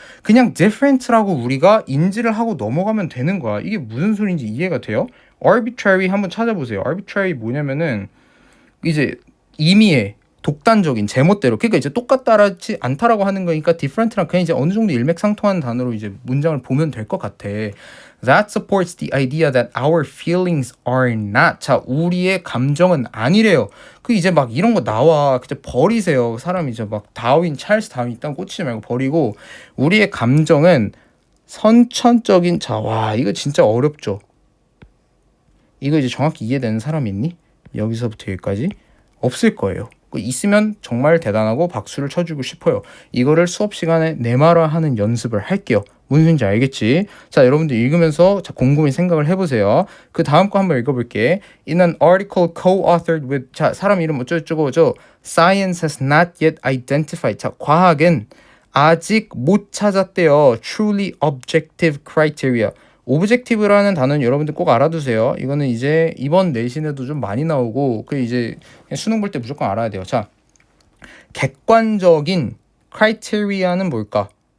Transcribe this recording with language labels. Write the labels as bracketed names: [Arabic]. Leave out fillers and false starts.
[Korean] 그냥 different라고 우리가 인지를 하고 넘어가면 되는 거야. 이게 무슨 소리인지 이해가 돼요? arbitrary 한번 찾아보세요. arbitrary 뭐냐면은 이제 임의의 독단적인 제멋대로. 그러니까 이제 똑같다지 않다라고 하는 거니까 different랑 그냥 이제 어느 정도 일맥상통하는 단어로 이제 문장을 보면 될 것 같아. [English] That supports the idea that our feelings are not. [Korean] 자, 우리의 감정은 아니래요. 그 이제 막 이런 거 나와. 그냥 버리세요. 사람이 이제 막 찰스 다윈 일단 꽂히지 말고 버리고 우리의 감정은 선천적인. 자, 와, 이거 진짜 어렵죠. 이거 이제 정확히 이해되는 사람 있니? 여기서부터 여기까지 없을 거예요. 있으면 정말 대단하고 박수를 쳐주고 싶어요. 이거를 수업 시간에 내말화하는 연습을 할게요. 무슨 소리인지 알겠지? 자, 여러분들 읽으면서 자, 곰곰이 생각을 해보세요. 그 다음 거 한번 읽어볼게. [English] In an article co-authored with. [Korean] 자, 사람 이름 어쩌고저쩌고. [English] Science has not yet identified. [Korean] 자, 과학은 아직 못 찾았대요. [English] Truly objective criteria. [Korean] 오브젝티브라는 단어는 여러분들 꼭 알아두세요. 이거는 이제 이번 내신에도 좀 많이 나오고 그 이제 수능 볼 때 무조건 알아야 돼요. 자, 객관적인 크라이테리아는 뭘까?